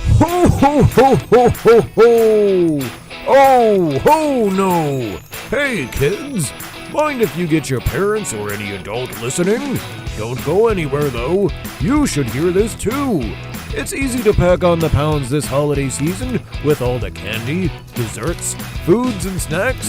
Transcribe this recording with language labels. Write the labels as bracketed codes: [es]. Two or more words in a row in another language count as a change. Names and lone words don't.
[en] Oh ho ho ho ho ho! Oh ho no! Hey kids! Mind if you get your parents or any adult listening? Don't go anywhere though. You should hear this too. It's easy to pack on the pounds this holiday season with all the candy, desserts, foods, and snacks.